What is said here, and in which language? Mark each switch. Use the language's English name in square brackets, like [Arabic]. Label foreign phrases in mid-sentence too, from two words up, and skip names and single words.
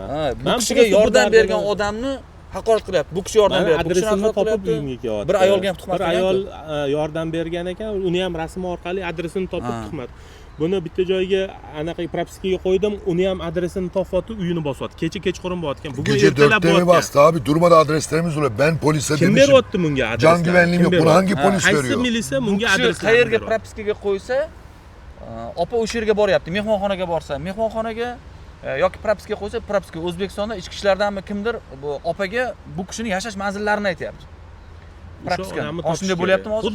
[Uzbek] Bu kishiga yordam bergan odamni haqorat qilyapti. Bu kishi yordam beryapti. Bu kishini Adresini haqorat topib qilyapti. uyimga kelyapti. Bir ayolga ham tuhmat Bir qilgan-ku. ayol yordam bergan ekan, uni ham rasmi orqali adresini topib tuhmat. Buni bitta joyga anaqa propiskaga qo'ydim, uni ham adresini topyapti, uyini bosyapti. Kechqurun bo'layotgan. Bugun [Turkish] Gece [Uzbek] ertalab [Turkish] 4'te mi [Uzbek] bo'layotgan. [Turkish] bastı abi? Durmadı, adreslerimiz oluyor. Ben polise [Uzbek] Kim [Turkish] demişim. [Uzbek] beryapti bunga adresni? [Turkish] Can güvenliğim yok. Bunu hangi polis [Uzbek] Qaysi [Turkish] veriyor? [Uzbek] militsiya Bu bunga kishi adresni qayerga propiskaga qo'ysa, opa o'sha yerga boryapti. Mehmonxonaga borsa, mehmonxonaga yoki propiskaga qo'ysa, propiska O'zbekistonda ichki ishlardanmi kimdir bu opaga bu kishini yashash manzillarini aytyapti. Propiska. Shunday bo'lyaptimi hozir?